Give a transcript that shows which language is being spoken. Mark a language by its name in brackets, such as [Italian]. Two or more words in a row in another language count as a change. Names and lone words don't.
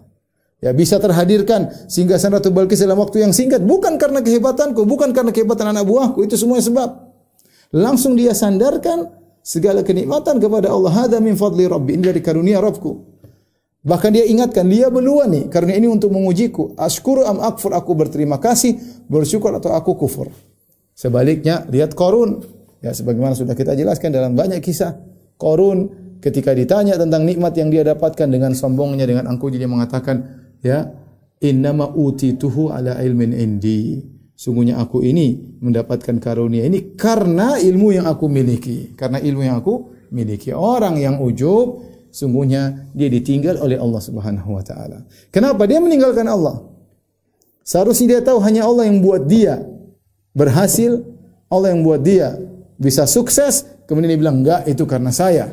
[Indonesian] Ya, bisa terhadirkan singgasana Ratu Bilqis dalam waktu yang singkat bukan karena kehebatanku, bukan karena kehebatan anak buahku, itu semua sebab. Langsung dia sandarkan segala kenikmatan kepada Allah. [Arabic] هذا من فضل ربي, [Indonesian] ini dari karunia Rabbku. Bahkan dia ingatkan, dia beluani, karunia ini untuk mengujiku. [Arabic] أشكر أم أكفر, [Indonesian] aku berterima kasih, bersyukur atau aku kufur. Sebaliknya, lihat Qarun. Ya, sebagaimana sudah kita jelaskan dalam banyak kisah. Qarun ketika ditanya tentang nikmat yang dia dapatkan, dengan sombongnya, dengan angkuhnya, dia mengatakan, ya, [Arabic] إنما أوتيته على علم عندي. [Indonesian] Sungguhnya aku ini mendapatkan karunia ini karena ilmu yang aku miliki. Karena ilmu yang aku miliki. Orang yang ujub, sungguhnya dia ditinggal oleh Allah [Arabic] سبحانه وتعالى. [Indonesian] Kenapa dia meninggalkan Allah? Seharusnya dia tahu hanya Allah yang buat dia berhasil, Allah yang buat dia bisa sukses, kemudian dia bilang enggak, itu karena saya.